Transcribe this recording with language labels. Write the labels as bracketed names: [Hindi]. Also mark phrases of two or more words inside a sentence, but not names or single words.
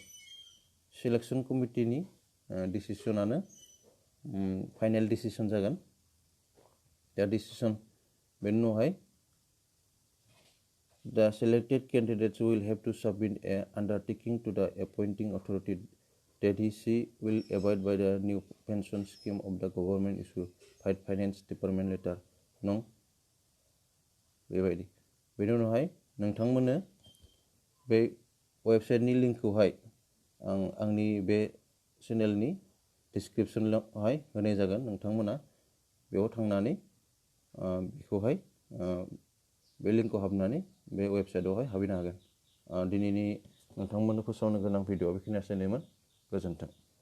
[English] Selection committee [Bodo] नि decision-आनो [English] final decision [Bodo] जागोन दा डिसिसन बेनि उनावहाय [English] the selected candidates will have to submit a undertaking to the appointing authority that he will abide by the new pension scheme of the government issued by finance department letter [Bodo] नं बेबायदि बेनि उनावहाय नोंथांमोननो बे वेबसाइटनि लिंकखौहाय आंनि बे चेनेलनि डिसक्रिप्शनावहाय होनाय जागोन नोंथांमोना बेयाव थांनानै बेखौहाय बे लिंकआव हाबनानै बे वेबसाइटआवहाय हाबहैनो हागोन दिनैनि नोंथांमोननो फोसावनो गोनां भिडिअआ बेखिनियानोसैमोन गोजोन्थों